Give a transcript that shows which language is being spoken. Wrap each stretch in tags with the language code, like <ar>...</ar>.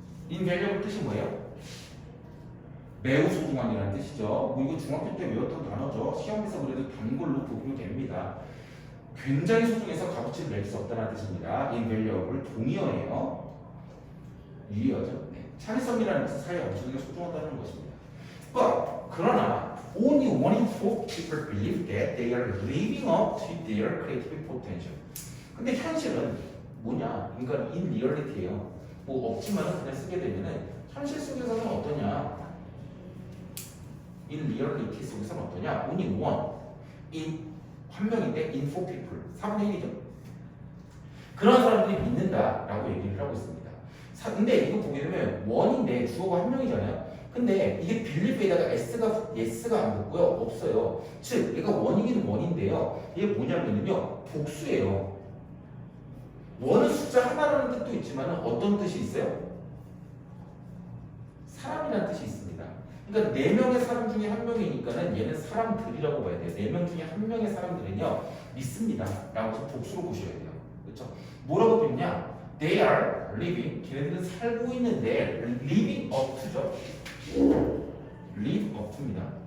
<ko>invaluable 뜻이 뭐예요? 매우 소중한이라는 뜻이죠. 뭐 이거 중학교 때 외웠던 단어죠. 시험에서 그래도 단골로 보기로 됩니다. 굉장히 소중해서 값어치를 낼 수 없다는 뜻입니다. invaluable 동의어예요. 유의어죠. 네. 창의성이라는 뜻은 사회에 엄청나게 소중하다는 것입니다. 그러나</ko> <en>only one in four people believe that they are living up to their creative potential.</en> <ko>근데 현실은 뭐냐? 그러니까 in reality예요. 뭐 없지만은 그냥 쓰게 되면은 현실 속에서는 어떠냐? in reality 속에서는 어떠냐? only one in 한 명인데 in four people 4분의 1이죠. 그런 사람들이 믿는다라고 얘기를 하고 있습니다. 근데 이거 보게 되면 one인데 주어가 한 명이잖아요. 근데 이게 빌리프에다가 s가 안 붙고요. 없어요. 즉 얘가 원이긴 원인데요. 이게 뭐냐면요. 복수예요. 원은 숫자 하나라는 뜻도 있지만 어떤 뜻이 있어요? 사람이라는 뜻이 있습니다. 그러니까 4명의 사람 중에 한 명이니까는 얘는 사람들이라고 봐야 돼요. 4명 중에 한 명의 사람들은요 믿습니다 라고 해서 복수로 보셔야 돼요. 그렇죠? 뭐라고 배우냐?</ko> <en>They are living,</en> <ko>걔네들은 살고 있는데</ko> <en>living up to죠. live up to입니다.</en>